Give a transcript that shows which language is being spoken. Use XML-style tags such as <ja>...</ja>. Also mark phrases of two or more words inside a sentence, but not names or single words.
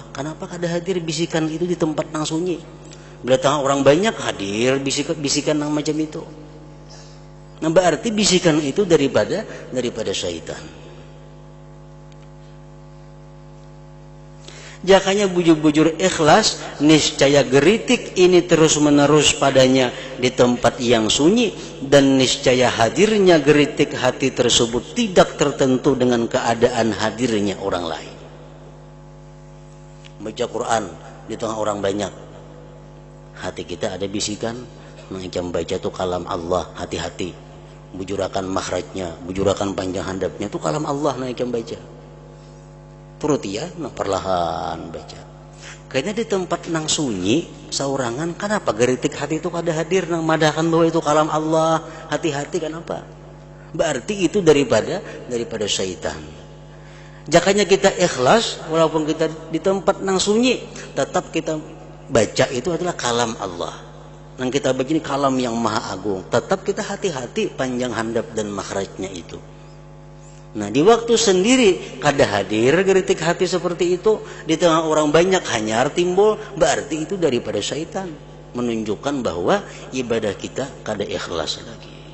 <bjn>Kenapa kada hadir bisikan itu di tempat nang sunyi? Bila tengah orang banyak hadir bisikan nang macam itu.</bjn> <id>Nah berarti bisikan itu daripada syaitan.</id> <bjn>Jakanya bujur-bujur ikhlas,</bjn> <id>niscaya geritik ini terus-menerus padanya di tempat yang sunyi, dan niscaya hadirnya geritik hati tersebut tidak tertentu dengan keadaan hadirnya orang lain. Baca Quran di tengah orang banyak, hati kita ada bisikan, macam baca itu kalam Allah, hati-hati.</id> <bjn>Bujurakan makhrajnya, bujurakan panjang handapnya itu kalam Allah, macam baca.</bjn> <id>Turut ya, perlahan baca.</id> <bjn>Kayaknya di tempat nang sunyi, saurangan, kenapa geritik hati itu kada hadir nang madahkan bahwa itu kalam Allah, hati-hati, kenapa?</bjn> <id>Berarti itu daripada syaitan. Jakanya kita ikhlas, walaupun kita di tempat nang sunyi, tetap kita baca itu adalah kalam Allah. Nang kita baca ini kalam yang maha agung. Tetap kita hati-hati panjang handap dan makhrajnya itu. Nah, di waktu sendiri kada hadir geritik hati seperti itu, di tengah orang banyak</id> <bjn>hanyar timbul,</bjn> <id>berarti itu daripada syaitan, menunjukkan bahwa ibadah kita kada ikhlas lagi.</id>